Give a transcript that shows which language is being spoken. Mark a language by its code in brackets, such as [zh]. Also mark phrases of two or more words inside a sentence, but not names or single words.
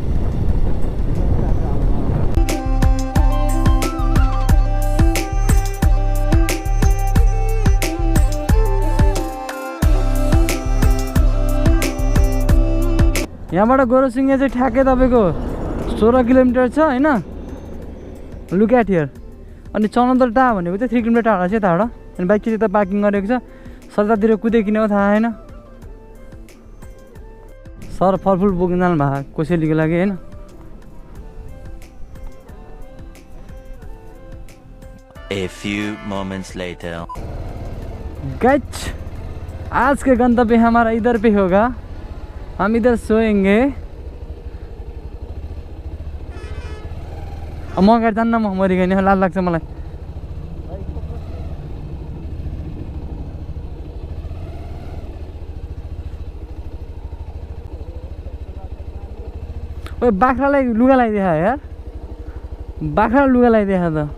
[ne] यहाँबाट गोरुसिङ्गे चाहिँ ठ्याक्कै तपाईँको 16 किलोमिटर छ होइन, [en] look at here. [ne] अनि चनौता टाढा भनेको चाहिँ 3 किलोमिटर टाढा छ यताबाट। अनि बाइक चाहिँ त्यता पार्किङ गरेको छ, सरतातिर कुदे किन थाहा छैन। सर फलफुल बोक्न जानु भएको कोसेलीको लागि होइन। [en] A few moments later. [hi] गाइस आज के गंतव्य हमारा इधर पे होगा, हम इधर सोएंगे। [ne] म अगाडि जान्न, म मरि गएँ नि, लाज लाग्छ मलाई। ओए बाख्रालाई लुगा लगाइदिए यार, बाख्रा लुगा लगाइदिए त।